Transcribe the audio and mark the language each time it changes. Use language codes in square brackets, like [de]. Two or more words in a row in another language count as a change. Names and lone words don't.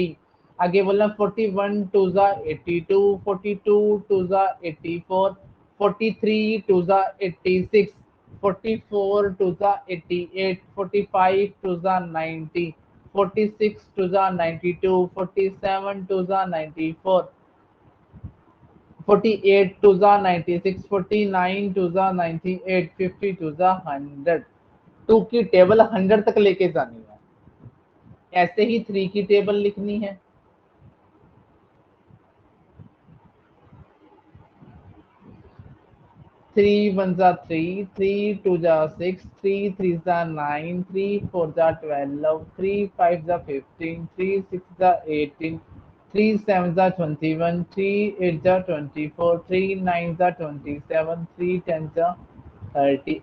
[hi] आगे बोलना 41 2 जा 82, 42 2 जा 84, 43 2 जा 86, 44 2 जा 88, 45 2 जा 90, 46 2 जा 92, 47 2 जा 94, 48 2 जा 96, 49 2 जा 98, 50 2 जा 100। 2 की टेबल 100 तक लेके जानी है। ऐसे ही 3 की टेबल लिखनी है। 3 1 जा 3, 3 2 जा 6, 3 3 जा 9, 3 4 जा 12, 3 5 जा 15, 3 6 जा 18, 3 7 जा 21, 3 8 जा 24, 3 9 जा 27, 3 10 जा 30।